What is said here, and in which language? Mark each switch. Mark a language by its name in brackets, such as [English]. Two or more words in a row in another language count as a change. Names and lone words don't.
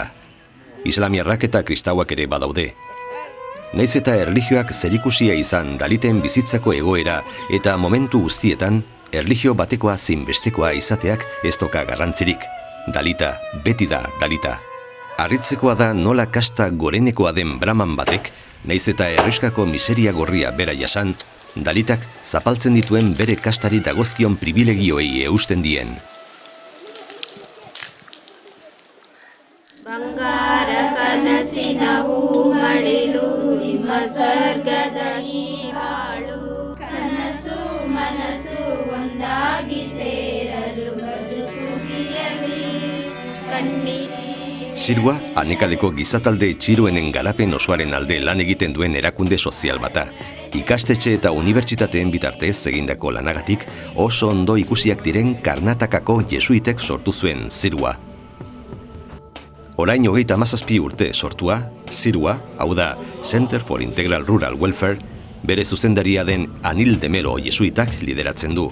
[Basque] Islamiarrak eta kristauak ere badaude. Naiz eta erlijioak zerikusia izan Daliten bizitzako egoera eta momentu guztietan, erlijio batekoa zinbestekoa izateak ez doka garrantzirik. Dalita, beti da Dalita. Harritzekoa da nola kasta gorenekoa den Brahman batek, naiz eta herriskako miseria gorria bera jasan, Dalitak zapaltzen dituen bere kastari dagozkion privilegioei eusten dien. [Kannada] ಬಂಗಾರ ಕನಸಿನ ಹೂ ಮಡಿಲು ನಿಮ್ಮ ಸ್ವರ್ಗದ ಈ ಬಾಳು ಕನಸು ಮನಸ್ಸು ಒಂದಾಗಿ ಸೇರಲು ಬದುಕುಗಿಯಲಿ ಕಣ್ಣೀರಿ. [Basque] Zirua, Anekaleko gizatalde txiroenen garapen osoaren alde lan egiten duen erakunde sozial bata. Ikastetxe eta unibertsitateen bitartez egindako lanagatik oso ondo ikusiak diren Karnatakako jesuitek sortu zuen Zirua. Orain 37 urte sortua, Zirua, hau da Center for Integral Rural Welfare, bere zuzendaria den Anil de Melo jesuitak lideratzen du.